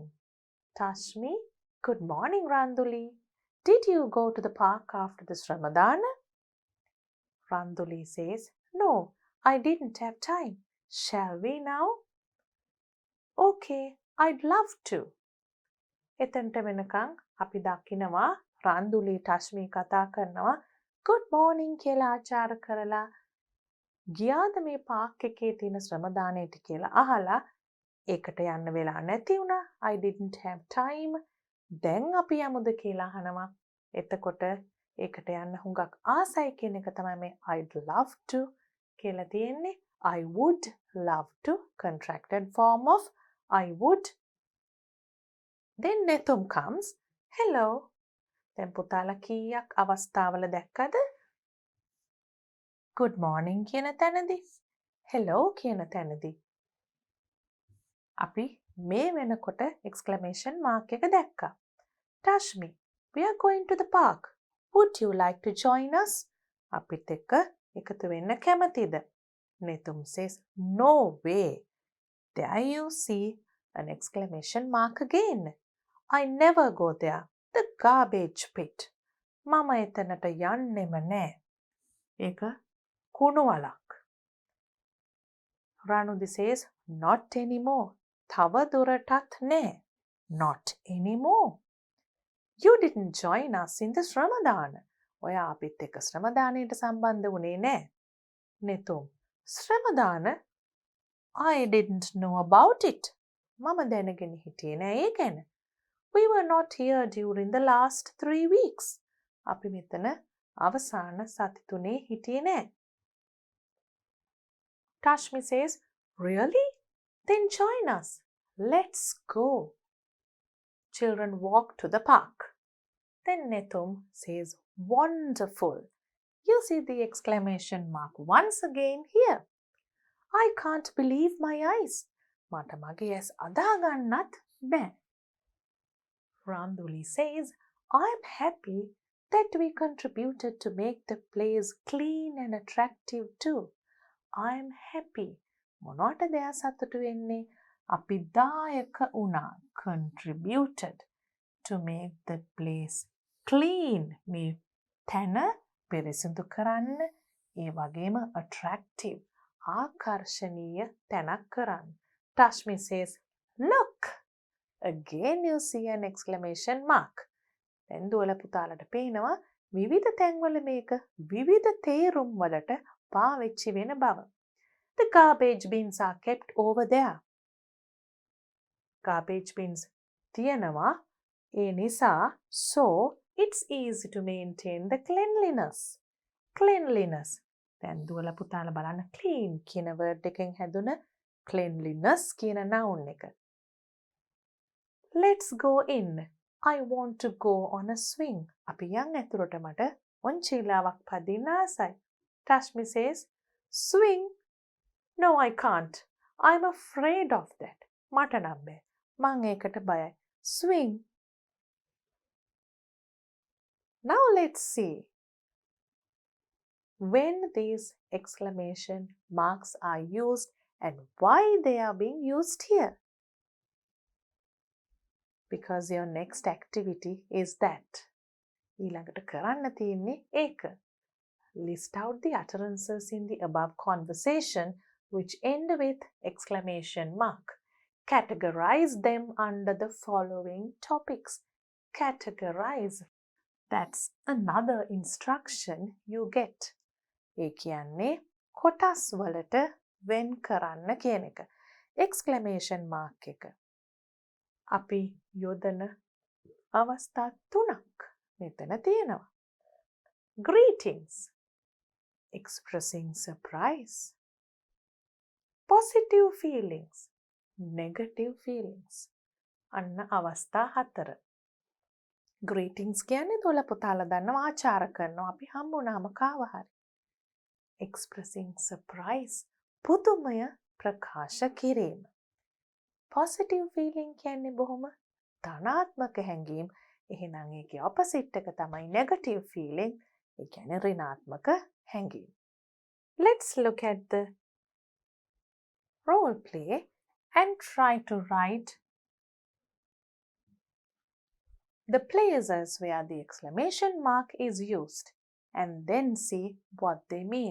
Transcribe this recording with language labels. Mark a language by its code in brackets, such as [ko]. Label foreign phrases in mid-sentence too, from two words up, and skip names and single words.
[en] Tashmi, "Good morning, Randuli. Did you go to the park after this Ramadan?" Randuli says, "No, I didn't have time. Shall we now?" "Okay, I'd love to." [si] එතනට වෙනකන් අපි දකිනවා රන්දුලි ටශ්මි කතා කරනවා [en] good morning [si] කියලා ආචාර කරලා ගියාද මේ පාක් එකේ තියෙන ශ්‍රමදානයට කියලා අහලා ඒකට යන්න වෙලා නැති වුණා. [en] I didn't have time. [si] දැන් අපි යමුද කියලා අහනවා. එතකොට ඒකට යන්න හුඟක් ආසයි කියන එක තමයි මේ [en] I'd love to [si] කියලා තියෙන්නේ. [en] I would love to, contracted form of I would. Then Netum comes. Hello. [si] දැන් පුතාලා කීයක් අවස්ථාවල දැක්කද? [en] Good morning [si] කියන තැනදී. Hello කියන තැනදී. අපි මේ වෙනකොට [en] exclamation mark [si] එක දැක්කා. [en] Tashmi, we are going to the park. Would you like to join us? [si] අපිත් එක්ක එකතු වෙන්න කැමතිද? [en] Netum says, no way. There you see an exclamation mark again. I never go there. The garbage pit. [si] මම එතනට යන්නෙම නෑ. ඒක කුණු වලක්. [en] Ranudhi says, not anymore. [si] තව දුරටත් නෑ. [en] Not anymore. You didn't join us in this Ramadan. [si] ඔයා අපිත් එක්ක ශ්‍රමදානයට සම්බන්ධ වුණේ නෑ. Netum, ශ්‍රමදාන? [en] I didn't know about it. [si] මම දැනගෙන හිටියේ නෑ ඒ ගැන. [en] We were not here during the last 3 weeks. [si] අපි මෙතන අවසාන සති තුනේ හිටියේ නෑ. [en] Tashmi says, really? Then join us. Let's go. Children walk to the park. Then Netum says, wonderful. You see the exclamation mark once again here. I can't believe my eyes. [si] මට මගේ ඇස් අදා ගන්නත් බෑ. [en] Randuli says, I'm happy that we contributed to make the place clean and attractive too. I'm happy. [si] මොනවටද එයා සතුටු වෙන්නේ? අපි දායක වුණා. [en] Contributed to make the place clean. [si] මේ තැන පිරිසිදු කරන්න. ඒ වගේම attractive. ආකර්ශනීය තැනක් කරන්න. [en] Tashmi says, look. Again you see an exclamation mark. [si] දැන් දුවල පුතාලට පේනවා විවිධ තැන්වල මේක විවිධ තේරුම් වලට පාවිච්චි වෙන බව. [en] The garbage bins are kept over there. Garbage bins [si] තියෙනවා. ඒ නිසා [en] so it's easy to maintain the cleanliness. Cleanliness. [si] දැන් දුවල පුතාලා බලන්න clean කියන word එකෙන් හැදුන cleanliness කියන noun එක. [en] Let's go in. I want to go on a swing. [si] අපි යන් ඇතුළට මට ඔන්චීලාවක් පදින්න ආසයි. [en] Tashmi says, swing? No, I can't. I'm afraid of that. [si] මට නම් බෑ. මං ඒකට බයයි. [en] Swing. Now let's see when these exclamation marks are used and why they are being used here. Because your next activity is that. ඊළඟට කරන්න තියෙන්නේ ඒක. List out the utterances in the above conversation which end with exclamation mark. Categorize them under the following topics. Categorize. That's another instruction you get. [si] ඒ කියන්නේ කොටස් වලට වෙන් කරන්න කියන එක. [en] exclamation mark [si] එක. අපි යොදන අවස්ථා 3ක් මෙතන තියෙනවා. [en] Greetings, expressing surprise. Positive feelings, negative feelings. [si] අන්න අවස්ථා 4. Greetings කියන්නේ දොළ පුතාලා දන්නවා ආචාර කරනවා අපි හම්බුනාම කාව හරි. [en] Expressing surprise, [si] පුදුමය ප්‍රකාශ කිරීම. [en] Positive feeling [si] කියන්නේ බොහොම ධනාත්මක හැඟීම්. එහෙනම් ඒකේ opposite එක තමයි [en] negative feeling. [si] ඒ කියන්නේ ඍණාත්මක හැඟීම්. [en] Let's look at the role play and try to write the places where the exclamation mark is used and then see what they mean.